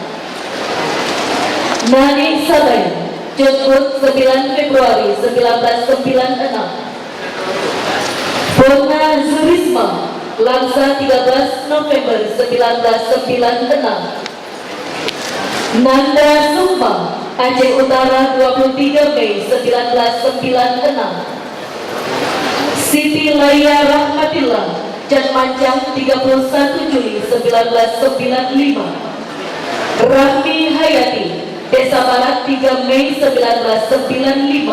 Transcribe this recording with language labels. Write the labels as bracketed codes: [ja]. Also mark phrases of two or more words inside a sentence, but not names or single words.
[id] Nani Sabaya, Jemput 9 Februari 1996. Bona Zurisma, Langsa 13 November 1996. Nanda Sukma, Aceh Utara 23 Mei 1996. Siti Laya Rahmatillah, Janmancang 31 Juli 1995. Rahmi Hayati, Desa Barat 3 Mei 1995.